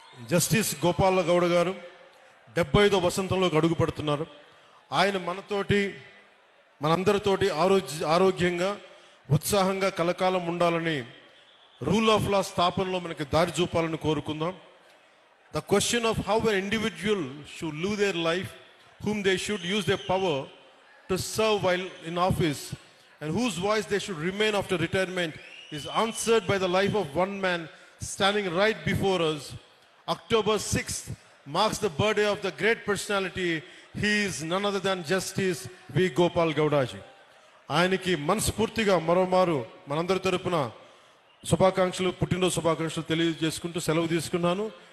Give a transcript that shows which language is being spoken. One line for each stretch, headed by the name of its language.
Telugu: Justice Gopala Gowda గారు 75వ వసంతంలో అడుగు పెడుతున్నారు. ఆయన మనందరితోటి ఆరోగ్యంగా ఉత్సాహంగా కలకాలం ఉండాలని, రూల్ ఆఫ్ లా స్థాపనలో మనకి దారి చూపాలని కోరుకుందాం.
English: The question of how an individual should live their life, whom they should use their power to serve while in office, and whose voice they should remain after retirement is answered by the life of one man standing right before us. October 6th marks the birthday of the great personality. He is none other than Justice V. Gopal Gowdaji.
Telugu: ఆయనకి మనస్ఫూర్తిగా మరోమారు మనందరి తరపున శుభాకాంక్షలు, పుట్టినరోజు శుభాకాంక్షలు తెలియజేసుకుంటూ సెలవు తీసుకున్నాను.